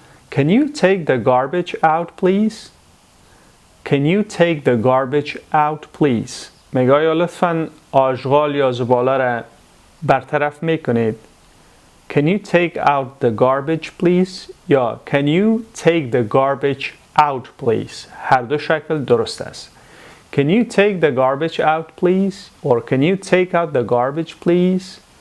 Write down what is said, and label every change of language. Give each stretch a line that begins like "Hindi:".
English: Can you take the garbage out please? Can you take the garbage out please?
Persian: میگه یا لطفاً آشغال یا زباله را برطرف میکنید.
English: Can you take out the garbage please? یا Can you take the garbage out please?
Persian: هر دو شکل درست است.
English: Can you take the garbage out please? Or can you take out the garbage please?